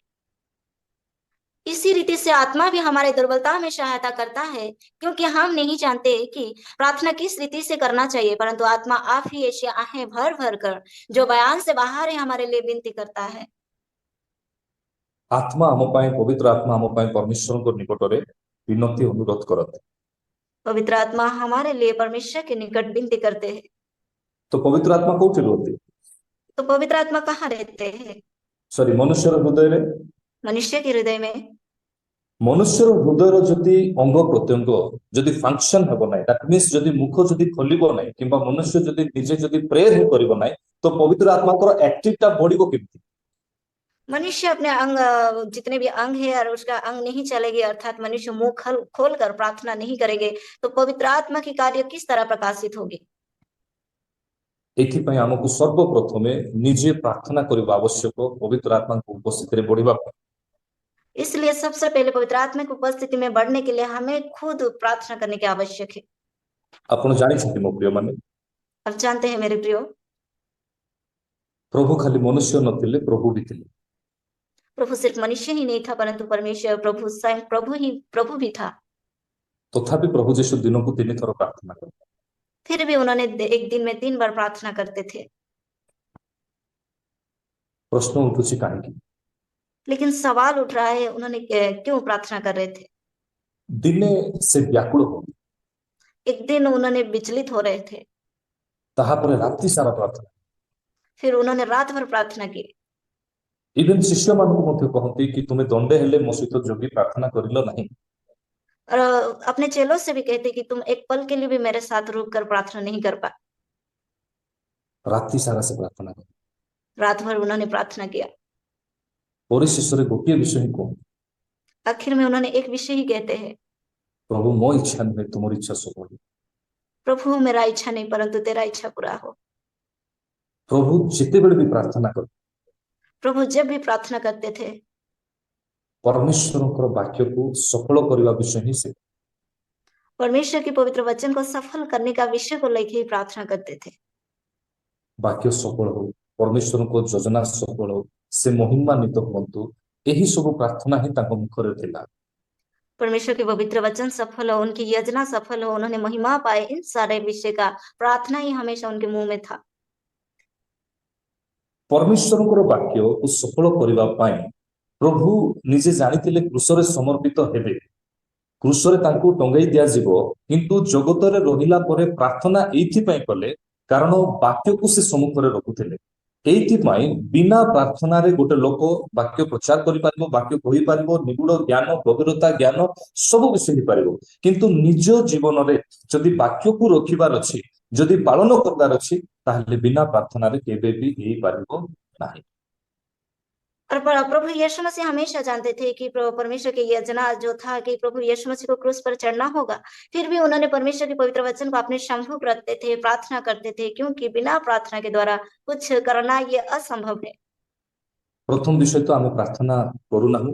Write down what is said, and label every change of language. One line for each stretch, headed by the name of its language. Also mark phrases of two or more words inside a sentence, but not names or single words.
Hindi: इसी रीति से आत्मा भी हमारे दुर्बलता में सहायता करता है, क्योंकि हम नहीं जानते कि प्रार्थना किस रीति से करना चाहिए, परंतु आत्मा आप ही ऐसी आहें भर भर कर जो बयान से बाहर है हमारे लिए विनती करता है।
Odia: ଆତ୍ମା ଆମ ପାଇଁ, ପବିତ୍ର ଆତ୍ମା ଆମ ପାଇଁ ପରମେଶ୍ୱରଙ୍କ ନିକଟରେ ବିନତି ଅନୁରୋଧ କରନ୍ତି।
Hindi: पवित्र आत्मा हमारे लिए परमेश्वर के निकट विनती करते हैं।
Odia: ତ ପବିତ୍ର ଆତ୍ମା କୋଉଠି ରୁହନ୍ତି?
Hindi: तो पवित्र आत्मा कहाँ रहते हैं?
Odia: ମନୁଷ୍ୟର ହୃଦୟରେ।
Hindi: मनुष्य के हृदय में।
Odia: ମନୁଷ୍ୟର ହୃଦୟର ଯଦି ଅଙ୍ଗ ପ୍ରତ୍ୟଙ୍ଗ ଯଦି ଫଙ୍କସନ ହେବ ନାହିଁ,
English: that means
Odia: ଯଦି ମୁଖ ଯଦି ଖୋଲିବ ନାହିଁ, କିମ୍ବା ମନୁଷ୍ୟ ଯଦି ନିଜେ ଯଦି ପ୍ରେୟର ହିଁ କରିବ ନାହିଁ, ତ ପବିତ୍ର ଆତ୍ମାଙ୍କର ଆକ୍ଟିଭଟା ବଢିବ କେମିତି?
Hindi: मनुष्य अपने अंग जितने भी अंग है और उसका अंग नहीं चलेगी, अर्थात मनुष्य मुंह खोल कर प्रार्थना नहीं करेंगे, तो पवित्र आत्मा की कार्य किस तरह प्रकाशित होगी?
Odia: ଏଥିପାଇଁ ଆମକୁ ସର୍ବପ୍ରଥମେ ନିଜେ ପ୍ରାର୍ଥନା କରିବା ଆବଶ୍ୟକ, ପବିତ୍ର ଆତ୍ମାଙ୍କ ଉପସ୍ଥିତିରେ ବଢିବା ପାଇଁ।
Hindi: इसलिए सबसे पहले पवित्र आत्मा की उपस्थिति में बढ़ने के लिए हमें खुद प्रार्थना करने की आवश्यक है।
Odia: ଆପଣ ଜାଣିଛନ୍ତି ମୋ ପ୍ରିୟ ମାନେ,
Hindi: अब जानते हैं मेरे प्रियो,
Odia: ପ୍ରଭୁ ଖାଲି ମନୁଷ୍ୟ ନଥିଲେ, ପ୍ରଭୁ ବି ଥିଲେ।
Hindi: प्रभु सिर्फ मनुष्य ही नहीं था, परंतु परमेश्वर प्रभु स्वयं प्रभु भी था।
Odia: ତଥାପି ପ୍ରଭୁ ଯୀଶୁ ଦିନକୁ 3 ଥର ପ୍ରାର୍ଥନା କଲେ।
Hindi: फिर भी उन्होंने एक दिन में 3 बार प्रार्थना करते थे।
Odia: ପ୍ରଶ୍ନ ଉଠୁଛି କାହିଁକି?
Hindi: लेकिन सवाल उठ रहा है, उन्होंने क्यों प्रार्थना कर रहे थे?
Odia: ଦିନେ ସେ ବ୍ୟାକୁଳ ହୁଅନ୍ତି,
Hindi: एक दिन उन्होंने विचलित हो रहे थे,
Odia: ତାହାପରେ ରାତି ସାରା ପ୍ରାର୍ଥନା।
Hindi: फिर उन्होंने रात भर प्रार्थना की।
Odia: ଇଭେନ ଶିଷ୍ୟମାନଙ୍କୁ ମଧ୍ୟ କହନ୍ତି କି ତୁମେ ଦଣ୍ଡେ ହେଲେ ମୋ ସହିତ ଯୋଗୀ ପ୍ରାର୍ଥନା କରିଲ ନାହିଁ।
Hindi: और अपने चेलों से भी कहते कि तुम एक पल के लिए भी मेरे साथ रुक कर प्रार्थना नहीं कर पा।
Odia: ରାତି ସାରା ସେ ପ୍ରାର୍ଥନା କଲେ।
Hindi: रात भर उन्होंने प्रार्थना किया।
Odia: ପରିଶେଷରେ ଗୋଟିଏ ବିଷୟ ହିଁ କୁହନ୍ତି,
Hindi: आखिर में उन्होंने एक विषय ही कहते हैं,
Odia: ପ୍ରଭୁ ମୋ ଇଚ୍ଛା ନୁହେଁ ତୁମର ଇଚ୍ଛା ସବୁ।
Hindi: प्रभु मेरा इच्छा नहीं परंतु तेरा इच्छा पूरा हो।
Odia: प्रभु ଯେତେବେଳେ ବି ପ୍ରାର୍ଥନା କରେ
Hindi: प्रभु जब भी प्रार्थना करते थे
Odia: परमेश्वरଙ୍କର ବାକ୍ୟକୁ ସଫଳ କରିବା ବିଷୟ ହିଁ ସେ
Hindi: परमेश्वर के पवित्र वचन को सफल करने का विषय को लेकर ही प्रार्थना करते थे।
Odia: ବାକ୍ୟ ସଫଳ ହଉ परमेश्वरଙ୍କ ଯୋଜନା ସଫଳ ହଉ ସେ ମହିମାନ୍ୱିତ ହୁଅନ୍ତୁ ଏହି ସବୁ ପ୍ରାର୍ଥନା ହିଁ ତାଙ୍କ ମୁଖରେ ଥିଲା।
Hindi: परमेश्वर के पवित्र वचन सफल हो, उनकी योजना सफल हो, उन्होंने महिमा पाए, इन सारे विषय का प्रार्थना ही हमेशा उनके मुंह में था।
Odia: परमेश्वरଙ୍କର ବାକ୍ୟକୁ ସଫଳ କରିବା ପାଇଁ ପ୍ରଭୁ ନିଜେ ଜାଣିଥିଲେ କ୍ରୁଶରେ ସମର୍ପିତ ହେବେ, କ୍ରୁଶରେ ତାଙ୍କୁ ଟଙ୍ଗାଇ ଦିଆଯିବ, କିନ୍ତୁ ଜଗତରେ ରହିଲା ପରେ ପ୍ରାର୍ଥନା ଏଇଥିପାଇଁ କଲେ କାରଣ ବାକ୍ୟକୁ ସେ ସମ୍ମୁଖରେ ରଖୁଥିଲେ। ଏଇଥିପାଇଁ ବିନା ପ୍ରାର୍ଥନାରେ ଗୋଟେ ଲୋକ ବାକ୍ୟ ପ୍ରଚାର କରିପାରିବ, ବାକ୍ୟ କହିପାରିବ, ନିଗୁଡ ଜ୍ଞାନ, ଗଭୀରତା ଜ୍ଞାନ ସବୁ କିଛି ହେଇପାରିବ, କିନ୍ତୁ ନିଜ ଜୀବନରେ ଯଦି ବାକ୍ୟକୁ ରଖିବାର ଅଛି, ଯଦି ପାଳନ କରିବାର ଅଛି, ତାହେଲେ ବିନା ପ୍ରାର୍ଥନାରେ କେବେ ବି ହେଇପାରିବ ନାହିଁ।
Hindi: और प्रभु यीशु मसीह हमेशा जानते थे कि परमेश्वर की योजना जो था कि प्रभु यीशु मसीह को क्रूस पर चढ़ना होगा, फिर भी उन्होंने परमेश्वर के पवित्र वचन को अपने सम्मुख रखते थे, प्रार्थना करते थे, क्योंकि बिना प्रार्थना के द्वारा कुछ करना ये असंभव है।
Odia: ପ୍ରଥମ ବିଷୟ ତ ଆମ ପ୍ରାର୍ଥନା କରୁନାହୁଁ,